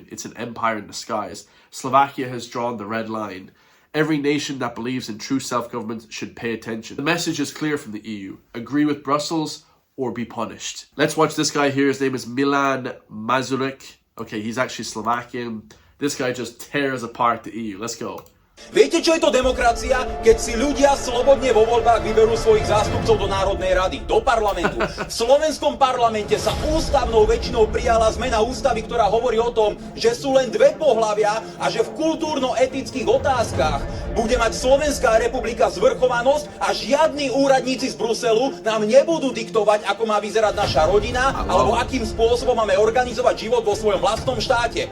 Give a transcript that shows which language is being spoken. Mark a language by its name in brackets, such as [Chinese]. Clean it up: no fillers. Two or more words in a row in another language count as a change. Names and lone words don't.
[English] It's an empire in disguise. Slovakia has drawn the red line. Every nation that believes in true self-government should pay attention. The message is clear from the EU. Agree with Brussels or be punished. Let's watch this guy here. His name is Milan Mazurek. Okay, he's actually Slovakian. This guy just tears apart the EU. Let's go. [Slovak] Viete, čo je to demokracia? Keď si ľudia slobodne vo voľbách vyberú svojich zástupcov do Národnej rady, do parlamentu. V slovenskom parlamente sa ústavnou väčšinou prijala zmena ústavy, ktorá hovorí o tom, že sú len dve pohlavia a že v kultúrno-etických otázkach bude mať Slovenská republika zvrchovanosť a žiadni úradníci z Bruselu nám nebudú diktovať, ako má vyzerať naša rodina alebo akým spôsobom máme organizovať život vo svojom vlastnom štáte.